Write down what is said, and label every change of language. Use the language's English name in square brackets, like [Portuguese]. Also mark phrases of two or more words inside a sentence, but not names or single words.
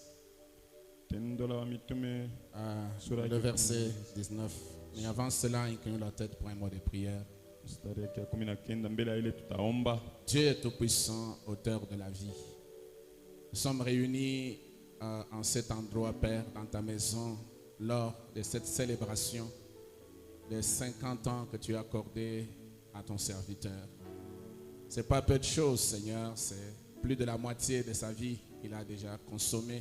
[Swahili] Tendo la Mitume [French] le verset 19. Mais avant cela, inclinons la tête pour un mot de prière. [Swahili] mstari ya 19 mbele ya ile tutaomba. [French] Dieu est tout-puissant, auteur de la vie. Nous sommes réunis en cet endroit, Père, dans ta maison, lors de cette célébration des 50 ans que tu as accordé à ton serviteur. Ce n'est pas peu de choses, Seigneur, c'est plus de la moitié de sa vie qu'il a déjà consommé.